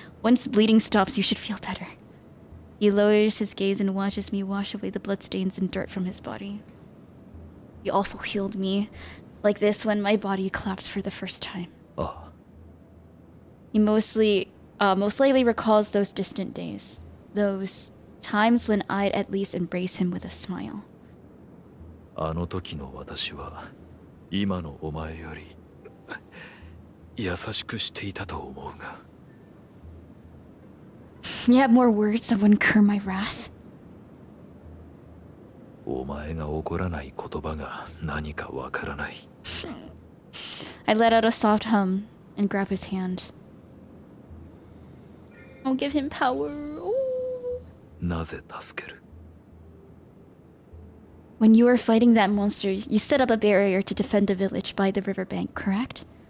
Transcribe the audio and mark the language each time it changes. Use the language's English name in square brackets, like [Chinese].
[English] Once bleeding stops, you should feel better. He lowers his gaze and watches me wash away the bloodstains and dirt from his body. He also healed me like this when my body collapsed for the first time. He most likely recalls those distant days. Those times when I'd at least embrace him with a smile. [Japanese] あの時の私は今のお前より優しくしていたと思うが。 [English] You have more words that would incur my wrath. [Japanese] お前が怒らない言葉が何かわからない。 [English] I let out a soft hum and grab his hand. I'll give him power. Ooh. [Japanese] なぜ助ける？ [English] When you were fighting that monster, you set up a barrier to defend a village by the riverbank, correct?